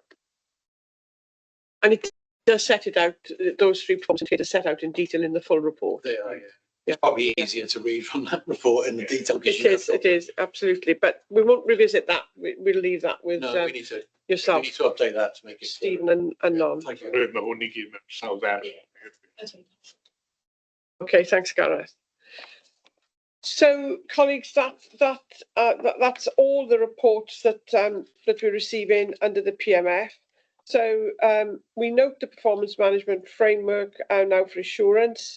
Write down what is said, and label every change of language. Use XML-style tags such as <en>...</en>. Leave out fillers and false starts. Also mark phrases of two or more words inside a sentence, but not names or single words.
<en>And it does set it out, those three performance indicators set out in detail in the full report. They are, yeah. It's probably easier to read from that report in the detail. It is, absolutely. But we won't revisit that. We'll leave that with no, we need to, yourself. We need to update that to make it Stephen and Non. Thank you.</en> <cy>Mae hwn I gyd mewn sawl fer.</cy> <en>Okay, thanks, Gareth. So, colleagues, that's all the reports that we're receiving under the PMF. So we note the performance management framework now for assurance.</en>